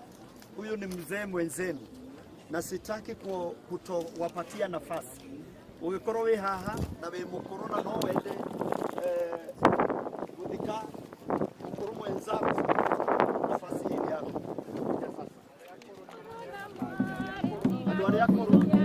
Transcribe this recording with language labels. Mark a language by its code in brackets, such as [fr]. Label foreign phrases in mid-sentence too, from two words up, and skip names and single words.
[sw] Huyu ni mzee mwenzenu na sitaki kutowapatia nafasi. [ki] Ugikorwo wi haha na wi mukuru na no wende guthika mukuru [sw] mwenzako, nafasi hii yako. [ki] Andu aria akuru